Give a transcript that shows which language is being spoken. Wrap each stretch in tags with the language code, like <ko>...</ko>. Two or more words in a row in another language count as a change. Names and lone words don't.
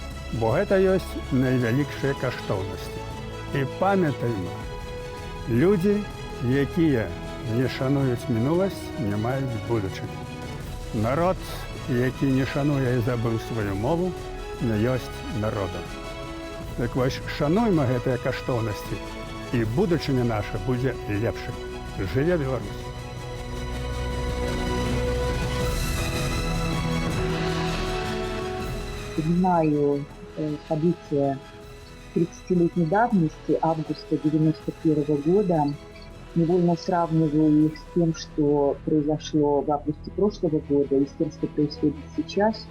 <be>бо гэта ёсць найвялікшыя каштоўнасці. І памятайма, людзі, якія не шануюць мінуласць, не маюць будучыні. Народ, які не шануе і забыў сваю мову, не ёсць народам. Так вось, шануйма гэтыя каштоўнасці, і будучыня наша будзе лепшай. Жыве Беларусь!</be> <ru>Вспоминаю события 30-летней давности, августа 1991 года. Невольно сравниваю их с тем, что произошло в августе прошлого года, и с тем, что происходит сейчас.</ru>